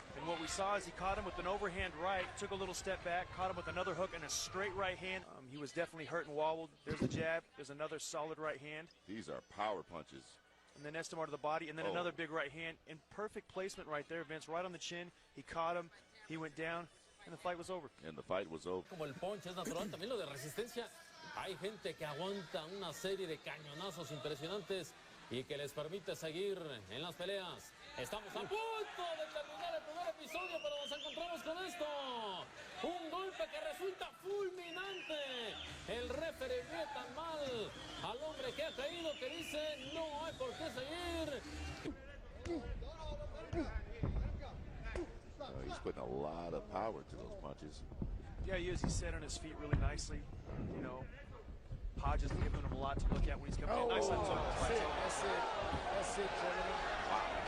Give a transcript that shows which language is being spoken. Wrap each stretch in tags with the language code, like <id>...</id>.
<en>And what we saw is he caught him with an overhand right, took a little step back, caught him with another hook and a straight right hand. He was definitely hurt and wobbled. There's a jab. There's another solid right hand. These are power punches. And then Escobar to the body, and then another big right hand. In perfect placement right there, Vince, right on the chin. He caught him. He went down, and the fight was over. And the fight was over.</en> <es>Como el punch es natural, también lo de resistencia. Hay gente que aguanta una serie de cañonazos impresionantes y que les permite seguir en las peleas. Estamos a punto de terminar el primer episodio, pero nos encontramos con esto. Un golpe que resulta fulminante. El referee ve tan mal al hombre que ha caído que dice no hay por qué seguir.</es> <en>He's putting a lot of power to those punches. Yeah, he is. He's set on his feet really nicely. You know, Hodge is giving him a lot to look at when he's coming in. Nice left hook. That's it, gentlemen. Wow.</en>